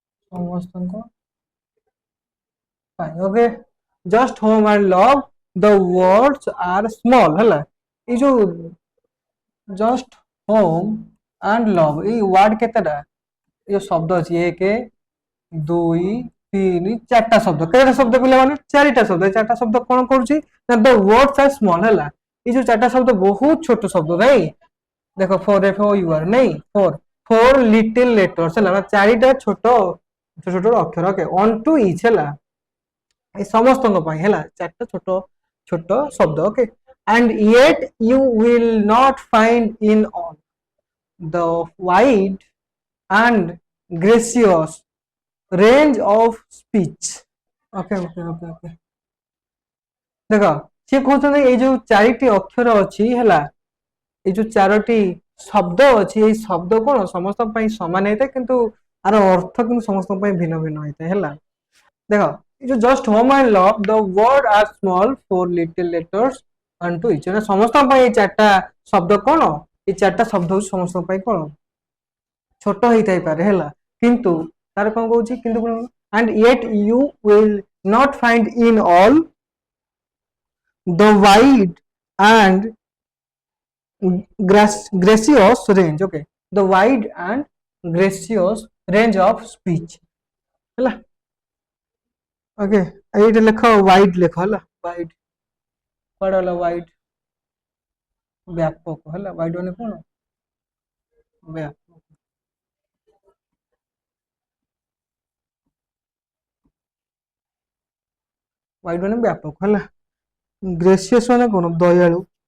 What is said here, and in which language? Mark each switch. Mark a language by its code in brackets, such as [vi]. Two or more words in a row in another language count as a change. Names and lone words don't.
[or] ସମସ୍ତଙ୍କ ପାଇଁ [en] okay just home and love the words are small [or] ହେଲା ଏଇ ଯୋଉ [en] just home and love [or] ଏଇ ୱାର୍ଡ କେତେଟା ଏ ଯୋଉ ଶବ୍ଦ ଅଛି 1 2 3 4ଟା ଶବ୍ଦ କେତେଟା ଶବ୍ଦ ପିଲାମାନେ 4ଟା ଶବ୍ଦ ଏ 4ଟା ଶବ୍ଦ କଣ କରୁଛି ନା [en] the words are small [or] ହେଲା ଏଇ ଯୋଉ 4ଟା ଶବ୍ଦ ବହୁତ ଛୋଟ ଶବ୍ଦ ନାଇଁ ଦେଖ [en] four F O U R [or] ନାଇଁ [en] four little letters [or] ହେଲା 4ଟା ଛୋଟ ଛୋଟ ଛୋଟ ଅକ୍ଷର [en] okay unto each [or] ହେଲା ଏ ସମସ୍ତଙ୍କ ପାଇଁ ହେଲା 4ଟା ଛୋଟ ଛୋଟ ଶବ୍ଦ ଓକେ [en] and yet you will not find in all the wide and gracious range of speech okay okay okay okay [or] ଦେଖ ସିଏ କହୁଛନ୍ତି ଏଇ ଯୋଉ 4ଟି ଅକ୍ଷର ଅଛି ହେଲା ଏଇ ଯୋଉ 4ଟି ଶବ୍ଦ ଅଛି ଏଇ ଶବ୍ଦ କଣ ସମସ୍ତଙ୍କ ପାଇଁ ସମାନ ହେଇଥାଏ କିନ୍ତୁ ଆର ଅର୍ଥ କିନ୍ତୁ ସମସ୍ତଙ୍କ ପାଇଁ ଭିନ୍ନ ଭିନ୍ନ ହେଇଥାଏ ହେଲା ଦେଖ ଏ ଯୋଉ [en] just home and love the word are small four little letters unto each [or] ସମସ୍ତଙ୍କ ପାଇଁ ଏଇ 4ଟା ଶବ୍ଦ କଣ ଏଇ 4ଟା ଶବ୍ଦ ହଉଛି ସମସ୍ତଙ୍କ ପାଇଁ କଣ ଛୋଟ ହେଇଥାଇପାରେ ହେଲା କିନ୍ତୁ ତାର କଣ କହୁଛି କିନ୍ତୁ [en] and yet you will not find in all the wide and gracious range okay the wide and gracious range of speech [or] ହେଲା ଓକେ ଏଇଟା ଲେଖ ୱାଇଡ୍ ଲେଖ ହେଲା ୱାଇଡ୍ କୁଆଡେ ହେଲା ୱାଇଡ୍ ବ୍ୟାପକ ହେଲା ୱାଇଡ୍ ମାନେ କଣ ବ୍ୟାପକ ୱାଇଡ୍ ମାନେ ବ୍ୟାପକ ହେଲା ଗ୍ରେସିୟସ୍ ମାନେ କଣ ଦୟାଳୁ